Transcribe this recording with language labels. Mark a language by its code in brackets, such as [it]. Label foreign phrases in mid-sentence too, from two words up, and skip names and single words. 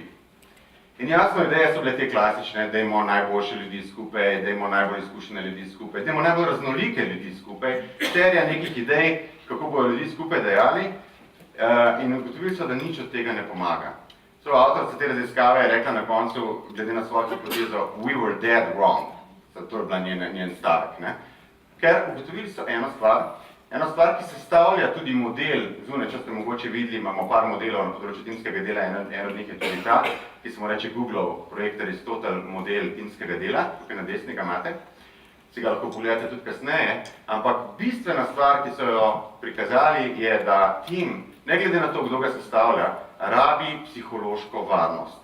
[sl] In jasno, ideje so bile te klasične, dajmo najboljše ljudi skupaj, dajmo najbolj izkušene ljudi skupaj, dajmo najbolj raznolike ljudi skupaj, serija nekih idej, kako bojo ljudi skupaj dejali, in ugotovili so, da nič od tega ne pomaga. Avtorica te raziskave je rekla na koncu, glede na svojo hipotezo, [en] we were dead wrong. [sl] To je bila njen stavek. Ker ugotovili so eno stvar, ki sestavlja tudi model, zunaj, če ste mogoče videli, imamo par modelov na področju timskega dela, en od njih je tudi ta, ki se mu reče Googlov projekt Aristotel model timskega dela, tukaj na desni ga imate, si ga lahko pogledate tudi kasneje, ampak bistvena stvar, ki so jo prikazali, je, da tim, ne glede na to, kdo ga sestavlja, rabi psihološko varnost.